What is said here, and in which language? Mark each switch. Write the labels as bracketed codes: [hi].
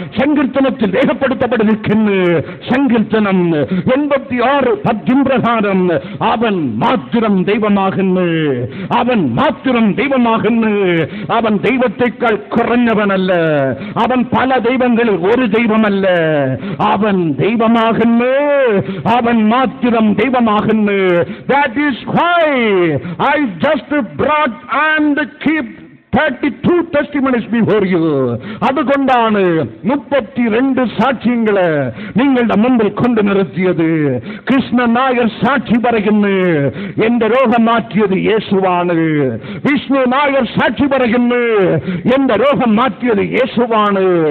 [ml] സങ്കീർത്തനത്തിൽ രേഖപ്പെടുത്തപ്പെട്ടിരിക്കുന്നു. സങ്കീർത്തനം 86 പ്രകാരം അവൻ മാത്രം ദൈവമാകുന്നു, അവൻ മാത്രം ദൈവമാകുന്നു. അവൻ ദൈവത്തെക്കാൾ കുറഞ്ഞവനല്ല, അവൻ പല ദൈവങ്ങളിൽ ഒരു ദൈവമല്ല. അവൻ ദൈവമാകുന്നു, അവൻ മാത്രം ദൈവമാകുന്നു. [en] That is why I just brought and keep 32 testimonies before you. [ml] അതുകൊണ്ടാണ് 32 സാക്ഷ്യങ്ങളെ നിങ്ങളുടെ മുമ്പിൽ കൊണ്ടു നിർത്തിയത്. കൃഷ്ണൻ നായർ സാക്ഷി പറയുന്നു, എന്റെ രോഗം മാറ്റിയത് യേശുവാണ്. വിഷ്ണു നായർ സാക്ഷി പറയുന്നു, എന്റെ രോഗം മാറ്റിയത് യേശുവാണ്.